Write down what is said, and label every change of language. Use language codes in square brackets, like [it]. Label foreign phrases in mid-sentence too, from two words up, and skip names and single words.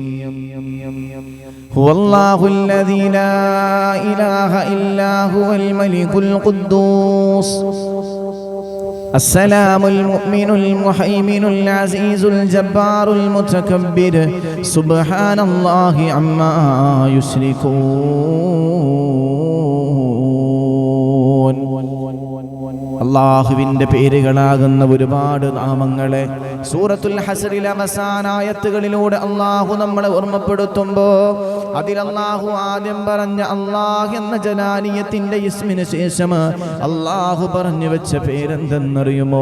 [ar] هو الله الذي لا إله إلا هو الملك القدوس السلام المؤمن المهيمن العزيز الجبار المتكبر سبحان الله عما يشركون. [ml] അല്ലാഹുവിൻ്റെ പേരുകളാകുന്ന ഒരുപാട് നാമങ്ങളെ സൂറത്തുൽ ഹസ്റിലെ അവസാന ആയത്തുകളിലൂടെ അല്ലാഹു നമ്മളെ ഓർമ്മപ്പെടുത്തുമ്പോൾ അതിൽ അല്ലാഹു ആദ്യം പറഞ്ഞ അല്ലാഹ് എന്ന ജലാലിയത്തിന്റെ ഇസ്മിന് ശേഷം അല്ലാഹു പറഞ്ഞു വെച്ച പേരെന്തെന്നറിയുമോ?